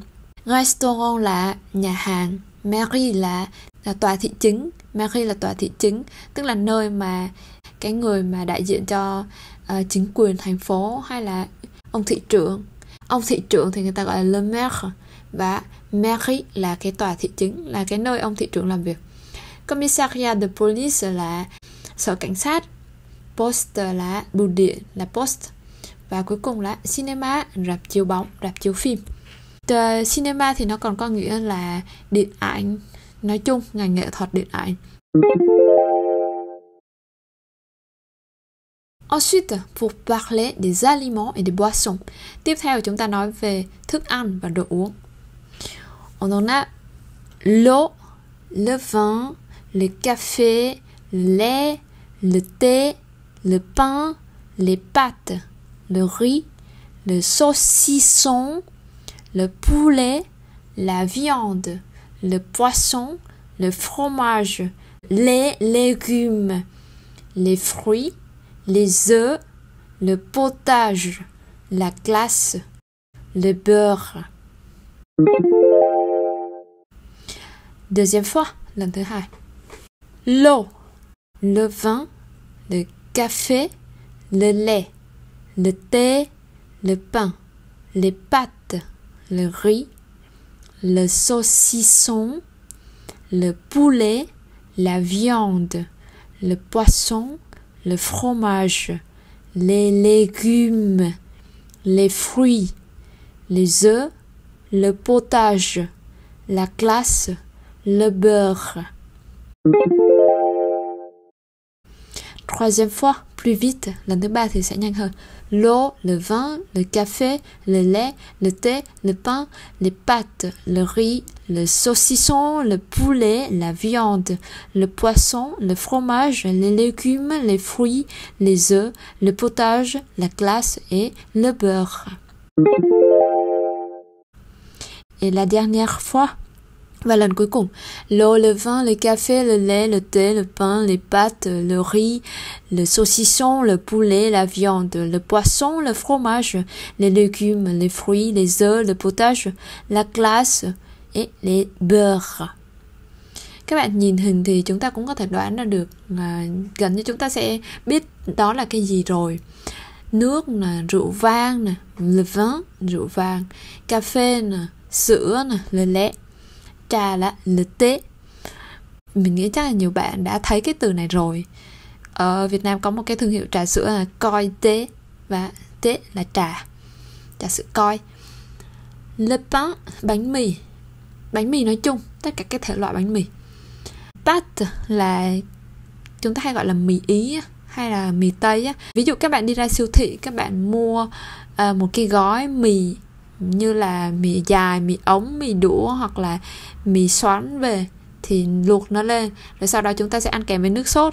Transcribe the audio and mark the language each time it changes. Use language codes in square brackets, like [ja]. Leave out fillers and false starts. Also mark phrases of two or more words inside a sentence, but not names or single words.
[vi] Restaurant là nhà hàng, mairie là tòa thị chính. Mairie là tòa thị chính, tức là nơi mà cái người mà đại diện cho chính quyền thành phố, hay là ông thị trưởng. Ông thị trưởng thì người ta gọi là [fr] le maire, [vi] và mairie là cái tòa thị chính, là cái nơi ông thị trưởng làm việc. [fr] Commissariat de police [vi] là sở cảnh sát. Poste là bưu điện, là poste. Và cuối cùng là cinema, rạp chiếu bóng, rạp chiếu phim. Cinema thì nó còn có nghĩa là điện ảnh, nói chung ngành nghệ thuật điện ảnh. [fr] Ensuite, pour parler des aliments et des boissons. [vi] Tiếp theo chúng ta nói về thức ăn và đồ uống. [fr] On en a l'eau, le vin, le café, le lait, le thé, le pain, les pâtes, le riz, le saucisson, le poulet, la viande, le poisson, le fromage, les légumes, les fruits, les œufs, le potage, la glace, le beurre. Deuxième fois, [vi] lần thứ hai. [fr] L'eau, le vin, le café, le lait, le thé, le pain, les pâtes, le riz, le saucisson, le poulet, la viande, le poisson, le fromage, les légumes, les fruits, les œufs, le potage, la glace, le beurre. Troisième fois, plus vite, [vi] lần thứ ba thì sẽ nhanh hơn. [fr] L'eau, le vin, le café, le lait, le thé, le pain, les pâtes, le riz, le saucisson, le poulet, la viande, le poisson, le fromage, les légumes, les fruits, les œufs, le potage, la glace et le beurre. Et la dernière fois, [vi] và lần cuối cùng, [fr] l'eau, le vin, le café, le lait, le thé, le pain, les pâtes, le riz, le saucisson, le poulet, la viande, le poisson, le fromage, les légumes, les fruits, les œufs, le potage, la glace et les beurres. [vi] Các bạn nhìn hình thì chúng ta cũng có thể đoán ra được, gần như chúng ta sẽ biết đó là cái gì rồi. Nước nè, rượu vang nè, [fr] le vin, [vi] rượu vang, cà phê nè, sữa nè, [fr] le lait, [vi] trà là [fr] le thé. [vi] Mình nghĩ chắc là nhiều bạn đã thấy cái từ này rồi. Ở Việt Nam có một cái thương hiệu trà sữa là Coi Thé, và thé là trà sữa Coi. [fr] Le pain, [vi] bánh mì nói chung, tất cả các thể loại bánh mì. Pâte là chúng ta hay gọi là mì Ý hay là mì Tây á. Ví dụ các bạn đi ra siêu thị, các bạn mua một cái gói mì như là mì dài, mì ống, mì đũa hoặc là mì xoắn về, thì luộc nó lên rồi sau đó chúng ta sẽ ăn kèm với nước sốt.